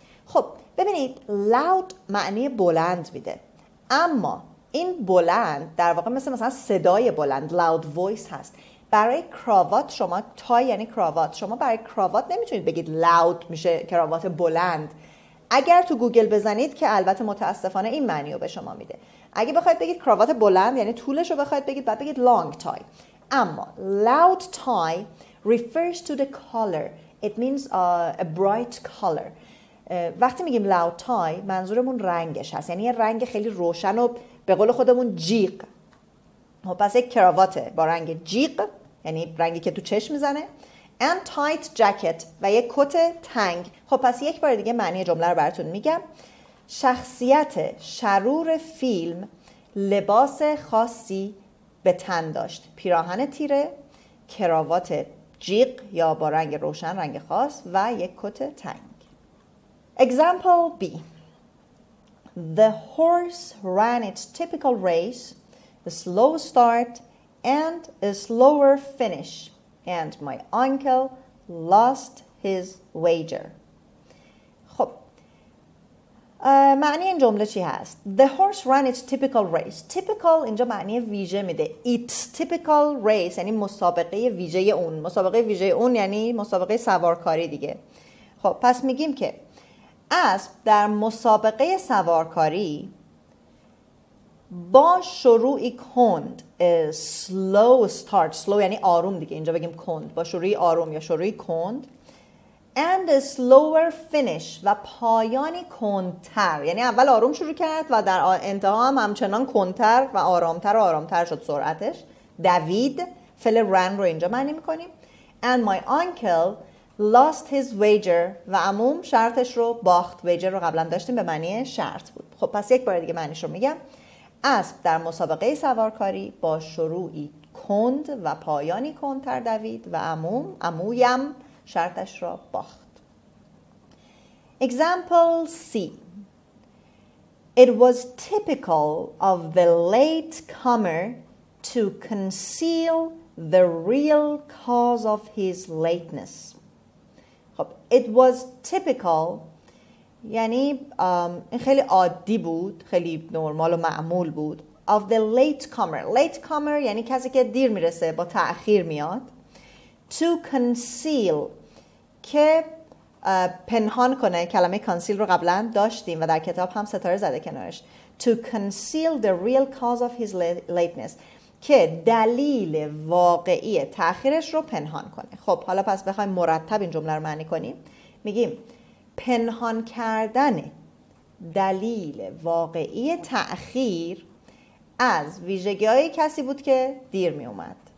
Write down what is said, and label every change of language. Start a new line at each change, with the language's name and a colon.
Persian: خب ببینید loud معنی بلند میده، اما این بلند در واقع مثلا صدای بلند
English: loud voice
Persian: هست. برای کراوات شما تای یعنی کراوات، شما برای کراوات نمیتونید بگید loud میشه کراوات بلند. اگر تو گوگل بزنید که البته متاسفانه این معنی رو به شما میده. اگه بخواید بگید کراوات بلند یعنی طولش رو بخواید بگید بعد بگید
English: long tie.
Persian: اما
English: loud tie refers to the color. It means a bright color.
Persian: وقتی میگیم
English: loud tie
Persian: منظورمون رنگش هست، یعنی یه رنگ خیلی روشن و به قول خودمون جیغ. پس یک کراواته با رنگ جیغ یعنی رنگی که تو چشم میزنه.
English: and tight jacket
Persian: و یک کت تنگ. خب پس یک بار دیگه معنی جمله رو براتون میگم. شخصیت شرور فیلم لباس خاصی به تن داشت، پیراهن تیره، کراوات جیغ یا با رنگ روشن رنگ خاص و یک کت تنگ.
English: Example B. The horse ran its typical race, a slow start and a slower finish. And my uncle lost his wager.
Persian: خب معنی این جمله چی هست؟
English: The horse ran its typical race.
Persian: Typical اینجا معنی ویژه میده.
English: Its typical race
Persian: یعنی مسابقه ویژه اون. مسابقه ویژه اون یعنی مسابقه سوارکاری دیگه. خب پس میگیم که اسب در مسابقه سوارکاری با شروعی کند
English: slow start.
Persian: slow یعنی آروم دیگه، اینجا بگیم کند، با شروعی آروم یا شروعی کند
English: and a slower finish
Persian: و پایانی کندتر، یعنی اول آروم شروع کرد و در انتها هم همچنان کندتر و آرامتر و آرامتر شد سرعتش. دوید فعل ran رو اینجا معنی میکنیم.
English: and my uncle lost his wager
Persian: و عموم شرطش رو باخت. wager رو قبلا داشتیم به معنی شرط بود. خب پس یک بار دیگه معنیش رو میگم. اسب در مسابقه سوارکاری با شروعی کند و پایانی کندتر دوید و عمویم شرطش را باخت.
English: Example C. It was typical of the latecomer to conceal the real cause of his lateness.
Persian: خب
English: it was typical
Persian: یعنی این خیلی عادی بود، خیلی نرمال و معمول بود.
English: of the latecomer.
Persian: latecomer یعنی کسی که دیر میرسه، با تأخیر میاد.
English: to conceal
Persian: که پنهان کنه. کلمه conceal رو قبلا داشتیم و در کتاب هم ستاره زده کنارش.
English: to conceal the real cause of his lateness
Persian: که دلیل واقعی تأخیرش رو پنهان کنه. خب حالا پس بخوایم مرتب این جمله رو معنی کنیم، میگیم پنهان کردن دلیل واقعی تأخیر از ویژگی‌های کسی بود که دیر می اومد.